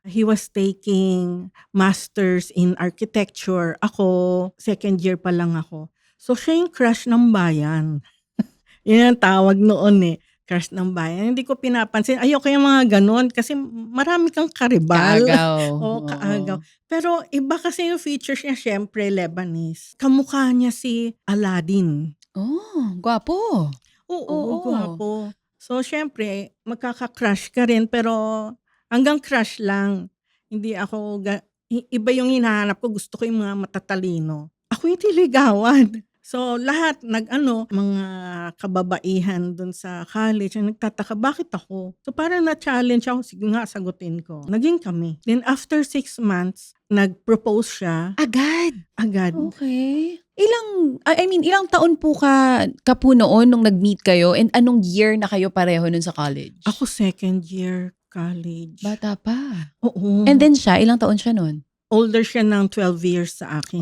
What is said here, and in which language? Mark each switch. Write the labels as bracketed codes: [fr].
[en] He was taking masters in architecture. [tl] Ako, second year pa lang ako. So, siya yung crush ng bayan. Yan ang tawag noon eh. Crush ng bayan. Hindi ko pinapansin. Ayoko yung mga ganon kasi marami kang karibal. Kaagaw. Oo, kaagaw. Pero iba kasi yung features niya, syempre, Lebanese. Kamukha niya si Aladdin. Oh, gwapo. Oo, gwapo. So, syempre, magkaka-crush ka rin, pero hanggang crush lang. Hindi ako, iba yung hinahanap ko. Gusto ko yung mga matatalino. Ako yung niligawan. So, lahat mga kababaihan dun sa college, ang nagtataka, bakit ako? So, parang na-challenge ako, sige nga, sagutin ko. Naging kami. Then, after 6 months, nag-propose siya. Agad? Agad. Okay. Ilang taon po ka po noon nung nag-meet kayo and anong year na kayo pareho nun sa college? Ako second year college. Bata pa. Oo. And then siya, ilang taon siya nun? Older siya ng 12 years sa akin.